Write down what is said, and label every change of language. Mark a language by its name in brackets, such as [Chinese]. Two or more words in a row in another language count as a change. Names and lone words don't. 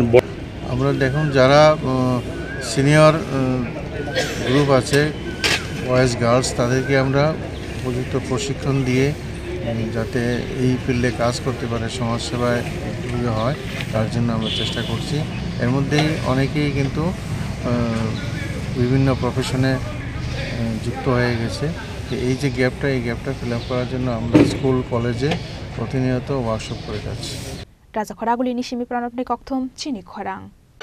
[Bangla] আমরা দেখুন যারা সিনিয়র গ্রুপ আছে বয়েজ গার্লস তাদেরকে আমরা উপযুক্ত প্রশিক্ষণ দিয়ে যাতে এই ফিল্ডে কাজ করতে পারে সমাজসেবায় উদ্যোগী হয় তার জন্য আমরা চেষ্টা করছি এর মধ্যেই অনেকেই কিন্তু বিভিন্ন প্রফেশনে যুক্ত হয়ে গেছে এই যে গ্যাপটা এই গ্যাপটা [English] fill up [Bangla] করার জন্য আমরা স্কুল কলেজে প্রতিনিয়ত ওয়ার্কশপ করে যাচ্ছি [Kok Borok] Raja Khoraguli ni Simi Pranab ni Kokthum Chini Khorang